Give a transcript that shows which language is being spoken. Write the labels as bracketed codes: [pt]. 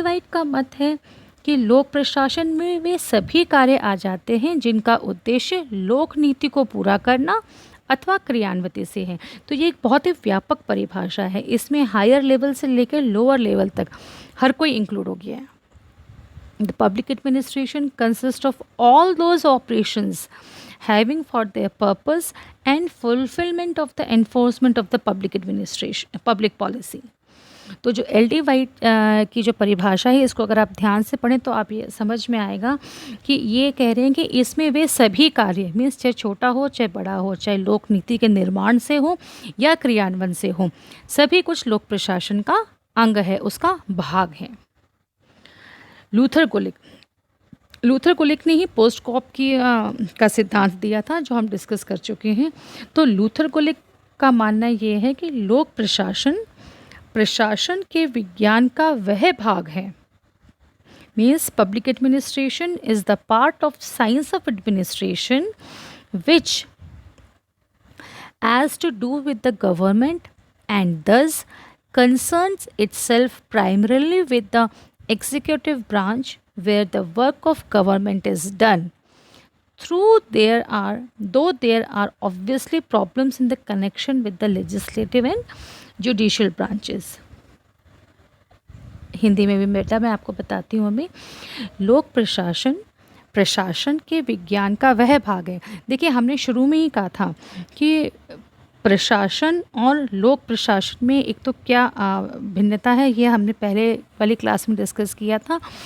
[hi] White का मत है कि लोक प्रशासन में वे सभी कार्य आ जाते हैं जिनका उद्देश्य लोक नीति को पूरा करना अथवा क्रियान्विति से है। तो ये एक बहुत ही व्यापक परिभाषा है, इसमें हायर लेवल से लेकर लोअर लेवल तक हर कोई इंक्लूड हो गया है। [en] The public administration consist of all those operations having for their purpose and fulfillment of the enforcement of the public administration, public policy। [hi] तो जो एल.डी. वाइट की जो परिभाषा है, इसको अगर आप ध्यान से पढ़ें तो आप ये समझ में आएगा कि ये कह रहे हैं कि इसमें वे सभी कार्य, मीन्स चाहे छोटा हो चाहे बड़ा हो, चाहे लोक नीति के निर्माण से हो या क्रियान्वयन से हो, सभी कुछ लोक प्रशासन का अंग है, उसका भाग है। लूथर गुलिक ने ही पोस्ट कॉप की का सिद्धांत दिया था, जो हम डिस्कस कर चुके हैं। तो लूथर गुलिक का मानना ये है कि लोक प्रशासन के विज्ञान का वह भाग है। [en] Means public administration is the part of science of administration which has to do with the government and thus concerns itself primarily with the executive branch where the work of government is done. Though there are obviously problems in the connection with the legislative and judicial branches. [hi] Hindi में भी बेटा मैं आपको बताती हूँ अभी। लोक प्रशासन के विज्ञान का वह भाग है। देखिए, हमने शुरू में ही कहा था कि प्रशासन और लोक प्रशासन में एक तो क्या भिन्नता है, ये हमने पहले वाली क्लास में डिस्कस किया था।